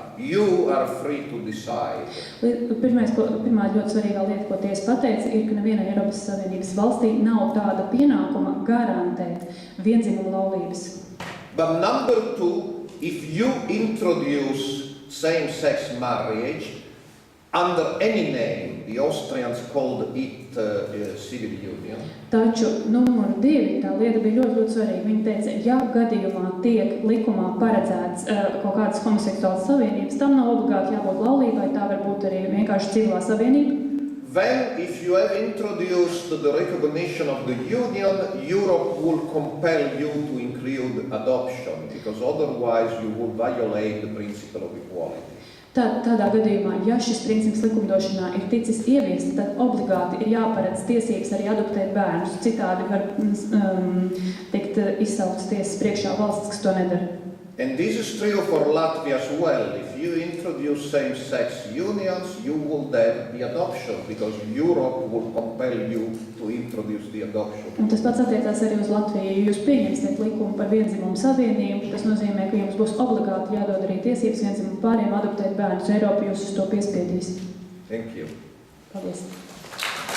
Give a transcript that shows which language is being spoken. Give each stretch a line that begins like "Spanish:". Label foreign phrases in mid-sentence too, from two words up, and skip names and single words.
English: You are free to decide.
Latvian: Pirmā ļoti svarīgā lieta, ko tiesa pateica, ir, ka nevienai Eiropas Savienības valstī nav tāda pienākuma garantēt viendzimumu laulības.
English: But number two, if you introduce same-sex marriage under any name, the Austrians called it civil union.
Latvian: Taču numur 2, tā lieta bija ļoti svarīga. Viņi teica, ja gadījumā tiek likumā paredzēts kaut kādas homoseksuālas savienības, tam nav obligāti jābūt laulībai, tā var būt arī vienkārši civilā savienība.
English: Then, if you have introduced the recognition of the union, Europe will compel you to include adoption, because otherwise you will violate the principle of equality.
Latvian: Tādā gadījumā, ja šis princips likumdošanā ir ticis ieviests, tad obligāti ir jāparedz tiesības arī adoptēt bērnus. Citādi var tikt izsauktas tiesas priekšā valsts, kas to nedara.
English: And this is true for Latvia as well. If you introduce same-sex unions, you will then be adoption, because Europe will compel you to introduce the adoption.
Latvian: Un tas pats attiecās arī uz Latviju. Ja jūs pieņemsiet likumu par viendzimumu savienību, tas nozīmē, ka jums būs obligāti jādod arī tiesības viendzimumu pāriem adoptēt bērnus. Eiropa jūs uz to piespiedīs.
English: Thank you.
Latvian: Paldies.